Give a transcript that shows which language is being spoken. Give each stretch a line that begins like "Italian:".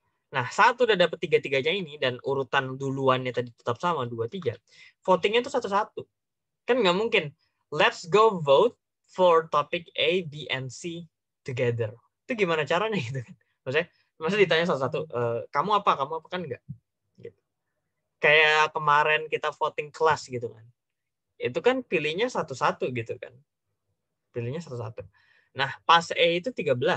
Indonesian: Nah, saat udah dapet tiga-tiganya ini dan urutan duluannya tadi tetap sama 2-3, votingnya tuh satu-satu. Kan nggak mungkin.
English: Let's go vote for topic A, B, and C together.
Indonesian: Itu gimana caranya gitu kan? Maksudnya ditanya satu-satu, kamu apa kan nggak? Gitu. Kayak kemarin kita voting kelas gitu kan. Itu kan pilihnya satu-satu gitu kan. Pilihnya satu-satu. Nah, pas E itu 13.